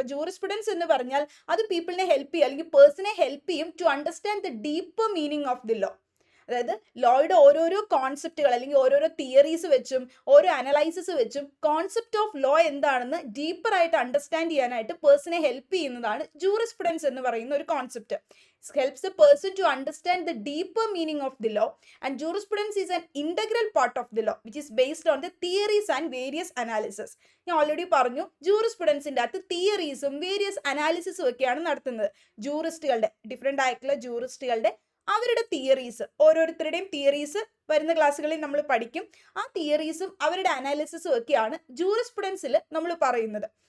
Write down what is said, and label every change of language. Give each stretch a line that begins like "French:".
Malayalam: അപ്പൊ ജൂറിസ്പ്രുഡൻസ് എന്ന് പറഞ്ഞാൽ അത് പീപ്പിളിനെ ഹെൽപ്പ് ചെയ്യും അല്ലെങ്കിൽ പേഴ്സണെ ഹെൽപ്പ് ചെയ്യും
English: To understand the deeper meaning of the law.
Malayalam: അതായത് ലോയുടെ ഓരോരോ കോൺസെപ്റ്റുകൾ അല്ലെങ്കിൽ ഓരോരോ തിയറീസ് വെച്ചും ഓരോ അനലൈസിസ് വെച്ചും കോൺസെപ്റ്റ് ഓഫ് ലോ എന്താണെന്ന് ഡീപ്പറായിട്ട് അണ്ടർസ്റ്റാൻഡ് ചെയ്യാനായിട്ട് പേഴ്സണെ ഹെൽപ്പ് ചെയ്യുന്നതാണ് ജൂറിസ്പ്രുഡൻസ് എന്ന് പറയുന്ന ഒരു concept.
English: helps the person to understand the deeper meaning of the law, and jurisprudence is an integral part of the law which is based on the theories and various analysis.
Malayalam: ഞാൻ already പറഞ്ഞു, ജൂറിസ്പ്രുഡൻസിന്റെ അകത്ത് തിയറീസും various അനാലിസിസും ഒക്കെയാണ് നടത്തുന്നത്. ജൂറിസ്റ്റുകളുടെ, different ആയിട്ടുള്ള ജൂറിസ്റ്റുകളുടെ അവരുടെ theories, ഓരോരുത്തരുടെയും theories വരുന്ന ക്ലാസ്സുകളിൽ നമ്മൾ പഠിക്കും. ആ തിയറീസും അവരുടെ അനാലിസിസും ഒക്കെയാണ് ജൂറിസ്പ്രുഡൻസിൽ നമ്മൾ പറയുന്നത്.